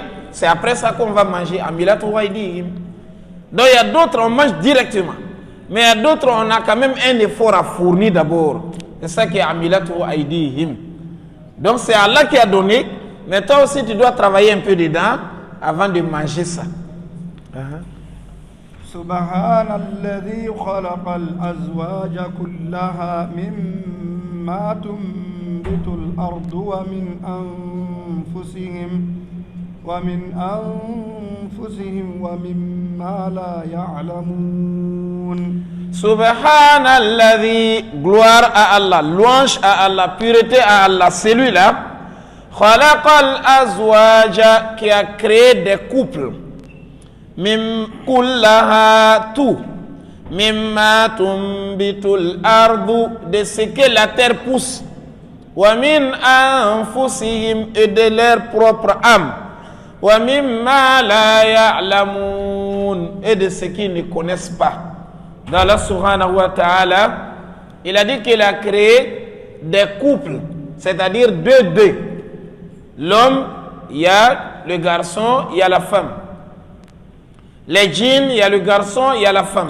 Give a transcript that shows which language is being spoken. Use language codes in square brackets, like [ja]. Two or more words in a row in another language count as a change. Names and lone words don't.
[fr] C'est après ça qu'on va manger. Donc il y a d'autres, on mange directement. Mais il y a d'autres, on a quand même un effort à fournir d'abord. C'est ça qui est [ar] عملته أيديهم. [fr] Donc c'est Allah qui a donné, mais toi aussi tu dois travailler un peu dedans avant de manger ça. [ar] سبحان الذي خلق الأزواج كلها مما تنبت الأرض ومن أنفسهم ومما لا يعلمون. Subhanalladhi, [fr] gloire à Allah, louange à Allah, pureté à Allah, celui-là, [ar] خلق الأزواج, [fr] qui a créé des couples, [ar] من كلها, tout, مما تنبت الأرض, [fr] de ce que la terre pousse, [ar] ومن أنفسهم, [fr] et de leur propre âme, [ar] ومما لا يعلمون, [fr] et de ce qu'ils ne connaissent pas. Dans [ar] الله سبحانه وتعالى, [fr] il a dit qu'il a créé des couples, c'est-à-dire deux. L'homme, il y a le garçon, il y a la femme. Les djinns, il y a le garçon, il y a la femme.